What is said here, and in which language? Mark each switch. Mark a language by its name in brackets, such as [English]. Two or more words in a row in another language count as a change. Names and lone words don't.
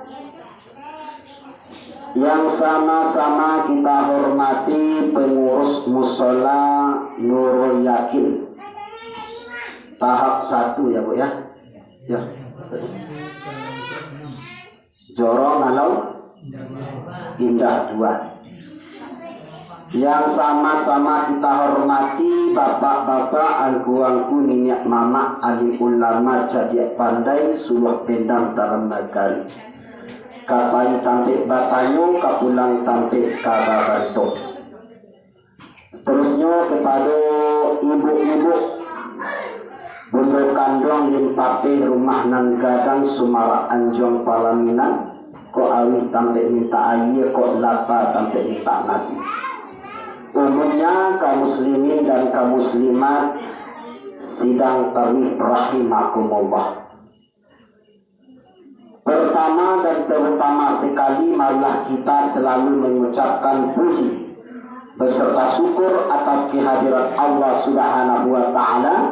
[Indonesian] Yang sama-sama kita hormati pengurus musola Nurul Yakin tahap 1 ya Bu ya. Ya. Joro Ngalau Indah 2. Yang sama-sama kita hormati bapak-bapak, angku-angku, nenek mama, ahli ulama, jadi pandai, suluh pendang dalam negari. [Minangkabau] Kapai tampik batanyo, kapulang tampik kababanto. Terusnya kepada ibu-ibu bunduk kandong limpape rumah nan gadang Sumara Anjong Palaminan, kok awi tampik minta air, kok lapa tampik minta nasi. [Indonesian] Umumnya kaum muslimin dan kaum muslimat sidang tarawih rahimakumullah. Pertama dan terutama sekali, marilah kita selalu mengucapkan puji beserta syukur atas kehadiran Allah [Arabic] سبحانه وتعالى.